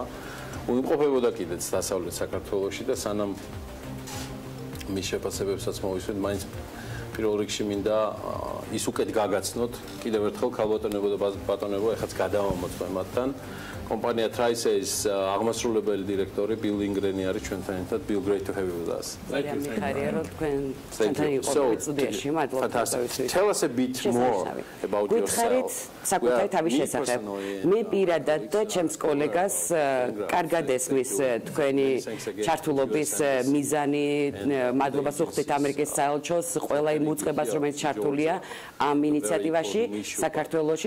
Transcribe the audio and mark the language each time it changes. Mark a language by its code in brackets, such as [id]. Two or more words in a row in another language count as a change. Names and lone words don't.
[ka] უიმყოფებოდა კიდეც დასავლეთ საქართველოში და სანამ მის შეფასებებსაც მოვისმენთ, მაინც პირველ რიგში მინდა ის უკეთ გაგაცნოთ. კიდევ ერთხელ ქალბატონებო და ბატონებო, ეხაც გადავამოწმე მათთან. კომპანია Trice's აღმასრულებელი დირექტორი ბილ ინგრენი არის ჩვენთან ერთად. [en] Bill, great to have you with us. [ka] მიხარია რომ თქვენთან იყავით სტუდიაში. მადლობა. [en] Tell us a bit more about yourself. [ka] საკუთარი თავის შესახებ. მე პირადად და ჩემს კოლეგას კარგად ესმის თქვენი ჩართულობის მიზანი. მადლობას უხდით ამერიკის საელჩოს ყველა იმ უწყებას, რომელიც ჩართულია ამ ინიციატივაში საქართველოში.